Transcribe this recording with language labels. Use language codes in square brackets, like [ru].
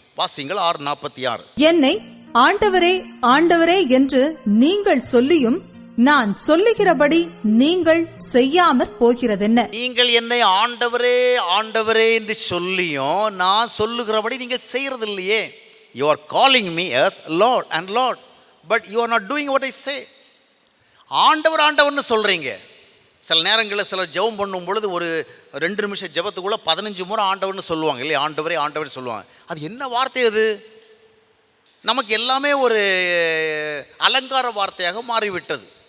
[ta] வாசிங்கள் 6:46. என்னை ஆண்டவரே ஆண்டவரே என்று நீங்கள் சொல்லியும் நான் சொல்லுகிறபடி நீங்கள் செய்யாமற் போகிறதென்ன? நீங்கள் என்னை ஆண்டவரே ஆண்டவரே என்று சொல்லியும் நான் சொல்லுகிறபடி நீங்கள் செய்யறது இல்லையே. [en] You are calling me as Lord and Lord, but you are not doing what I say. [ta] ஆண்டவர் ஆண்டவர்னு சொல்கிறீங்க. சில நேரங்களில் சிலர் ஜெபம் பண்ணும் பொழுது ஒரு 2 நிமிஷம் ஜெபத்துக்குள்ளே 15 முறை ஆண்டவர்னு சொல்லுவாங்க இல்லையா? ஆண்டவரே ஆண்டவரே சொல்லுவாங்க. அது என்ன வார்த்தை அது? நமக்கு எல்லாமே ஒரு அலங்கார வார்த்தையாக மாறிவிட்டது.